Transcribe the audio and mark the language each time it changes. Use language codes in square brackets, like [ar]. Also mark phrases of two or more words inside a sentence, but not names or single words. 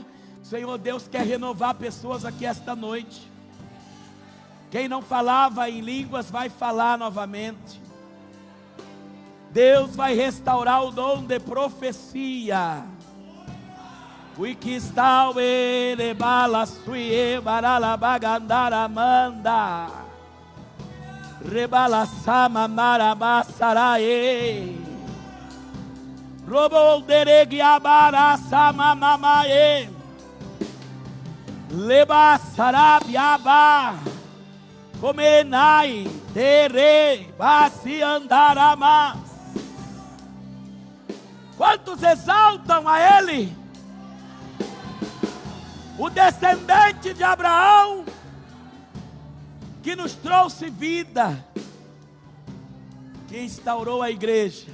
[pt] Senhor Deus quer renovar pessoas aqui esta noite. Quem não falava em línguas vai falar novamente. Deus vai restaurar o dom de profecia. O que está o erebala suie barala bagandara manda. Rebala sama marabasarae. Robo deregi abara sama mamae. Leba sarabiaba. Comenai tere basi andaramas. Quantos exaltam a Ele? O descendente de Abraão, que nos trouxe vida, que instaurou a igreja.